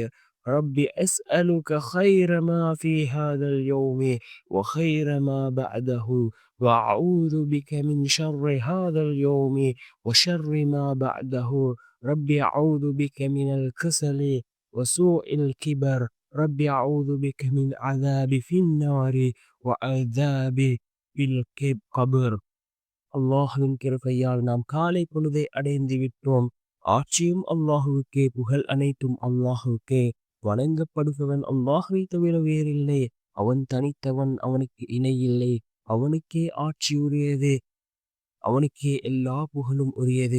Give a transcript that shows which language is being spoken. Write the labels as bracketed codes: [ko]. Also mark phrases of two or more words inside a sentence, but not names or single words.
[ar] رب أسألك خير ما في هذا اليوم وخير ما بعده وأعوذ بك من شر هذا اليوم وشر ما بعده. رب أعوذ بك من الكسل وسوء الكبر. رب أعوذ بك من عذاب في النار وعذاب في القبر. [ta] அல்லாஹ்வின் கிருபையால் நாம் காலை பொழுதை அடைந்து விட்டோம். ஆட்சியும் அல்லாஹுவுக்கே, புகழ் அனைத்தும் அல்லாஹுவுக்கே. வணங்கப்படுபவன் அல்லாஹுவை தவிர வேறில்லை. அவன் தனித்தவன், அவனுக்கு இணையில்லை. அவனுக்கே ஆட்சி உரியது, அவனுக்கே எல்லா புகழும் உரியது.